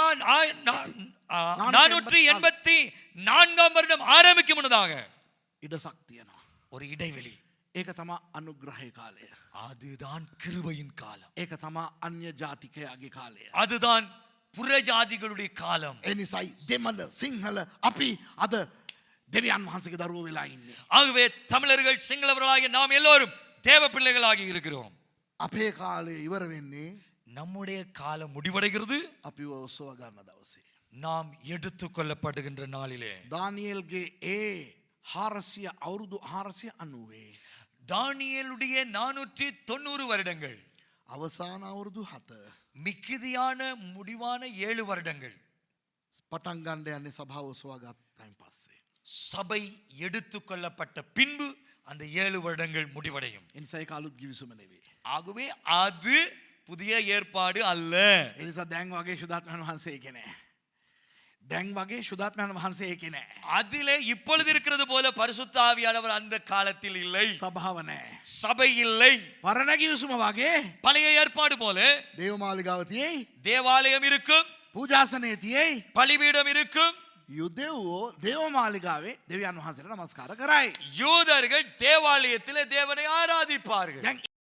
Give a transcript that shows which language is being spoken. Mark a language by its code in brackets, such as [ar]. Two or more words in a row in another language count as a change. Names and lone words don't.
[ta] 484ஆம் வருடம் ஆரம்பிக்கும் முன்னதாக [si] ඉඩසක් තියෙනවා. [ta] ஒரு இடைவெளி. [si] ඒක තමා අනුග්‍රහය කාලය. [ta] அதுதான் கிருபையின் காலம். [si] ඒක තමා අන්‍ය ජාතිකයාගේ කාලය. [ta] அதுதான் புறஜாதிகளுடைய காலம். [si] ඒ නිසායි දෙමළ සිංහල අපි අද දෙවියන් වහන්සේගේ දරුවෝ වෙලා ඉන්නේ. [ta] ஆகவே தமிழர்கள் சிங்களவர்களாகிய நாம் எல்லோரும் தேவ பிள்ளைகளாகி இருக்கிறோம். [si] අපේ කාලය ඉවර වෙන්නේ [ta] நம்முடைய காலம் முடிவடைகிறது [si] අපිව ඔසව ගන්න දවසේ. [ta] நாம் எடுத்துக்கொள்ளப்படுகின்ற நாளிலே. [si] දානියෙල්ගේ ඒ 400 අවුරුදු 490 [ta] தானியேலுடைய 490 வருடங்கள் [si] අවසාන අවුරුදු 7 [ta] மிகுதியான முடிவான 7 வருடங்கள் [si] පටන් ගන්න යන්නේ සභාව ඔසවා ගත්තයින් පස්සේ. [ta] சபை எடுத்துக்கொள்ளப்பட்ட பின்பு அந்த 7 வருடங்கள் முடிவடையும். [si] ඒ නිසා ඒක අලුත් ගිවිසුම නෙවෙයි. [ta] ஆகவே அது புதிய ஏற்பாடு அல்ல. [si] ඒ නිසා දැන් වගේ සුදාත්මයන් වහන්සේ ඒකේ නැහැ. දැන් වගේ සුදාත්මයන් වහන්සේ ඒකේ නැහැ. [ta] அதிலே இப்பொழுது இருக்கிறது போல பரிசுத்த ஆவியானவர் அந்த காலத்தில் இல்லை. [si] සභාව නැහැ. [ta] சபை இல்லை. [si] පරණ ගිවිසුම වගේ [ta] பழைய ஏற்பாடு போல [si] දේවමාලිගාව තියෙයි. [ta] தேவாலயம் இருக்கும், [si] පූජාසනය තියෙයි. [ta] பலிபீடம் இருக்கும். [si] යුදෙව්වෝ දේවමාලිගාවේ දෙවියන් වහන්සේට නමස්කාර කරයි. [ta] யூதர்கள் தேவாலயத்திலே தேவனை ஆராதிப்பார்கள். [si] දැන්